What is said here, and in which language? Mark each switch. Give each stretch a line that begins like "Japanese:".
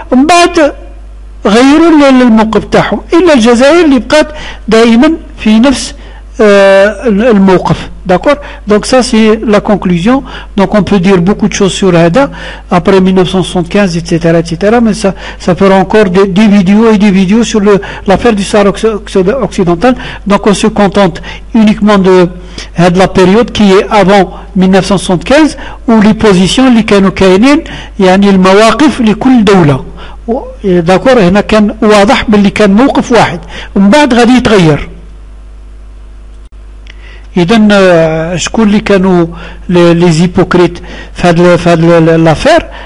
Arabic: من بعد غيروا الموقف تاعهم الا الجزائر اللي بقات دائما في نفس الموقف.
French: D'accord. Donc ça c'est la conclusion. Donc on peut dire beaucoup de choses sur Hada après 1975, etc., etc. Mais ça fera encore des vidéos et des vidéos sur l'affaire du Sahara occidental. Donc on se contente uniquement de la période qui est avant 1975 où les positions
Arabic: اللي كانوا كاينين يعني المواقف لكل دولة.
French: D'accord.
Arabic: هنا كان واضح باللي كان موقف واحد ومن بعد غادي يتغير. إذن شكون اللي كانوا
French: لي زيبوكريت
Arabic: في هذا
French: l'affaire.